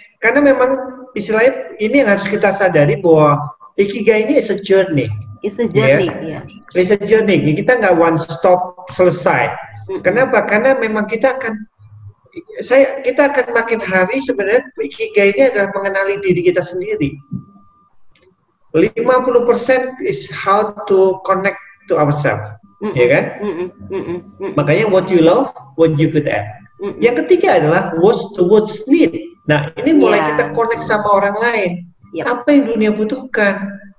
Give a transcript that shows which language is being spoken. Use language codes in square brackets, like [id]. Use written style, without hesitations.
[id] Karena memang istilahnya ini yang harus kita sadari bahwa Ikigai ini [en] is a journey. It's a journey, It's a journey. [id] Kita nggak one stop selesai. Kenapa? Karena memang kita akan makin hari sebenarnya Ikigai ini adalah mengenali diri kita sendiri. [en] 50% is how to connect to ourselves. Ya kan? Makanya what you love, what you good at. [id] Yang ketiga adalah [en] what's need. [id] Nah, ini mulai kita connect sama orang lain. Apa yang dunia butuhkan?